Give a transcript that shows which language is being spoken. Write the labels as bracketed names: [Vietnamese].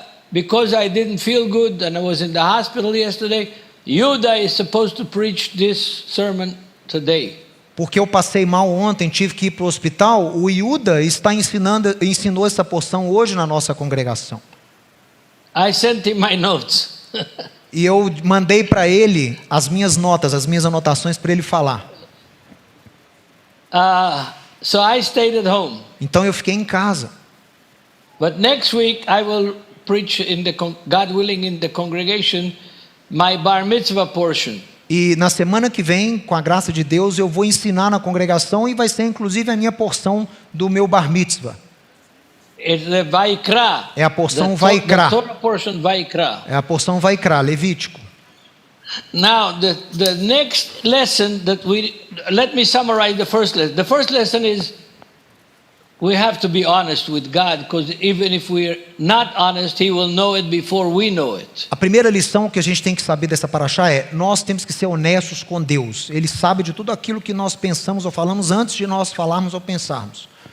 [English] Because I didn't feel good and I was in the hospital yesterday, Yuda is supposed to preach this sermon today. [Portuguese] Porque eu passei mal ontem, tive que ir para o hospital, o Yuda ensinou essa porção hoje na nossa congregação. [English] I sent him my notes. [Portuguese] E eu mandei para ele as minhas notas, as minhas anotações para ele falar. [English] So I stayed at home. [Portuguese] Então eu fiquei em casa. [English] But next week I will preach God willing in the congregation my bar mitzvah portion. [Portuguese] E na semana que vem, com a graça de Deus, eu vou ensinar na congregação e vai ser inclusive a minha porção do meu bar mitzvah. [Hebrew] Vaikra. [Portuguese] É a porção Vaikra. [English] Torah portion Vaikra. [Portuguese] É a porção Vaikra, Levítico. [English] Now the next lesson let me summarize the first lesson. The first lesson is we have to be honest with God, because even if we're not honest, He will know it before we know it. [Portuguese] A primeira lição que a gente tem que saber dessa paraxá é: nós temos que ser honestos com Deus. Ele sabe de tudo aquilo que nós pensamos ou falamos antes de nós falarmos ou pensarmos.